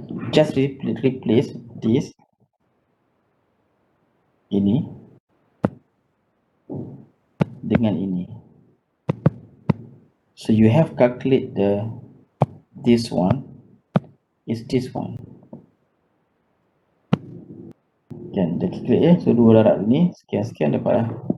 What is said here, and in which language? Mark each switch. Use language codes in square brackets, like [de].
[en] Just replace this [ms] ini dengan ini. [en] So you have calculate this one is this one. [ms] Kan, dah calculate ya. So 2 darab ni sekian-sekian dapat lah.